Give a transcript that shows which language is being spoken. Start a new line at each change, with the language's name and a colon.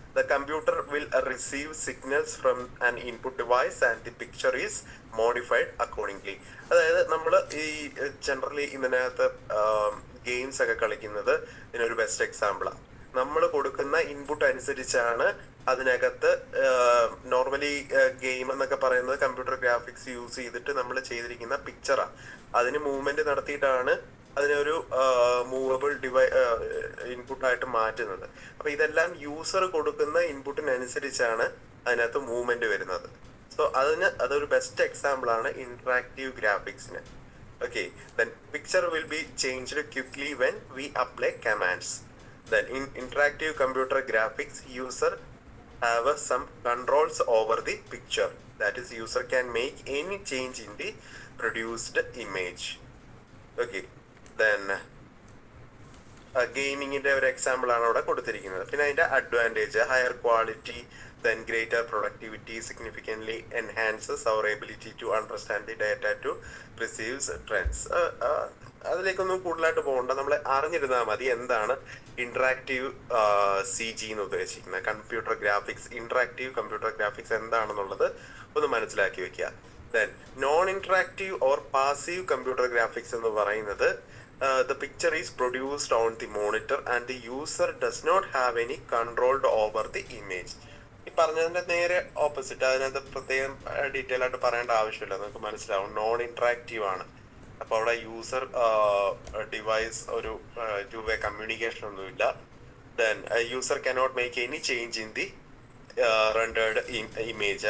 English: The computer will receive signals from an input device and the picture is modified accordingly.
Malayalam: അതായത് നമ്മൾ ഈ generally ഇതിനകത്ത് games ഒക്കെ കളിക്കുന്നത് ഇതിനൊരു ബെസ്റ്റ് എക്സാമ്പിളാണ്. നമ്മൾ കൊടുക്കുന്ന ഇൻപുട്ട് അനുസരിച്ചാണ് അതിനകത്ത് നോർമലി ഗെയിം എന്നൊക്കെ പറയുന്നത് കമ്പ്യൂട്ടർ ഗ്രാഫിക്സ് യൂസ് ചെയ്തിട്ട് നമ്മൾ ചെയ്തിരിക്കുന്ന പിക്ചറാണ്. അതിന് മൂവ്മെന്റ് നടത്തിയിട്ടാണ് അതിനൊരു മൂവബിൾ ഇൻപുട്ടായിട്ട് മാറ്റുന്നത്. അപ്പൊ ഇതെല്ലാം യൂസർ കൊടുക്കുന്ന ഇൻപുട്ടിനനുസരിച്ചാണ് അതിനകത്ത് മൂവ്മെന്റ് വരുന്നത്. സോ അതൊരു ബെസ്റ്റ് എക്സാമ്പിൾ ആണ് interactive ഗ്രാഫിക്സിന്.
English: Okay, then picture will be changed quickly when we apply commands. Then in interactive computer graphics, user have some controls over the picture. That is, user can make any change in the produced image.
Malayalam: Okay, then ഗെയിമിങ്ങിന്റെ ഒരു example ആണ് അവിടെ കൊടുത്തിരിക്കുന്നത്. പിന്നെ അതിന്റെ advantage: higher quality,
English: then greater productivity, significantly enhances our ability to understand the data to perceive trends.
Malayalam: അതിലേക്കൊന്നും കൂടുതലായിട്ട് പോകണ്ട, നമ്മൾ അറിഞ്ഞിരുന്നാൽ മതി എന്താണ് ഇന്ററാക്റ്റീവ് CG എന്ന് ഉദ്ദേശിക്കുന്നത്, computer graphics, interactive computer graphics എന്താണെന്നുള്ളത് ഒന്ന് മനസ്സിലാക്കി വെക്കുക.
English: then non interactive or passive computer graphics
Malayalam: എന്ന് പറയുന്നത്
English: the picture is produced on the monitor and the user does not have any control over the image.
Malayalam: ഈ പറഞ്ഞതിന്റെ നേരെ ഓപ്പോസിറ്റ്. അതിനകത്ത് പ്രത്യേകം ഡീറ്റെയിൽ ആയിട്ട് പറയേണ്ട ആവശ്യമില്ല, നമുക്ക് മനസ്സിലാവും. നോൺ ഇന്ററാക്റ്റീവ് ആണ്. അപ്പൊ അവിടെ യൂസർ ഡിവൈസ് ഒരു 2 വേ കമ്മ്യൂണിക്കേഷൻ ഒന്നുമില്ല.
English: Then user cannot make any change in the rendered image.